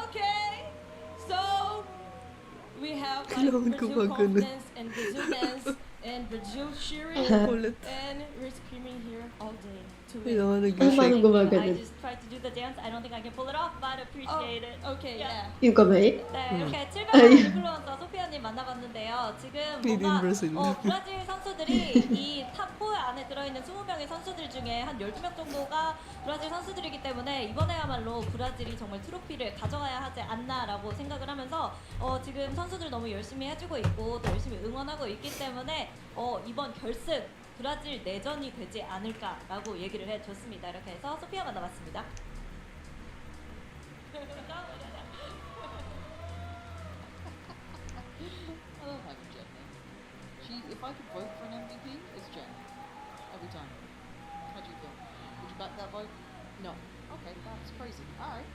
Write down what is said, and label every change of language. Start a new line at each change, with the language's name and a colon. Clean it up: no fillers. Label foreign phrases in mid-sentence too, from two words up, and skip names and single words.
English: Okay, so we have like Brazil confidence and Brazil dance and Brazil cheering, and we're screaming here all day to win. I just tried to do the dance. I don't think I can pull it off, but appreciate it. Okay, yeah.
Filipino: Yung kamay?
Korean: 네, 이렇게 700만 블루원서 소피아님 브라질 만나봤는데요. 지금
English: Made in
Korean: 뭔가
English: Brazil.
Korean: 브라질 선수들이 이 탑4 안에 들어있는 20명의 선수들 중에 한 12명 정도가 브라질 선수들이기 때문에 이번에야말로 브라질이 정말 트로피를 가져가야 하지 않나라고 생각을 하면서 지금 선수들 너무 열심히 해주고 있고 또 열심히 응원하고 있기 때문에 이번 결승 브라질 내전이 되지 않을까라고 얘기를 해줬습니다. 이렇게 해서 소피아 만나봤습니다.
English: I love having Jen there. If I could vote for an MVP, it's Jen. Every time. How do you feel? Would you back that vote? No. Okay, that's crazy. Alright.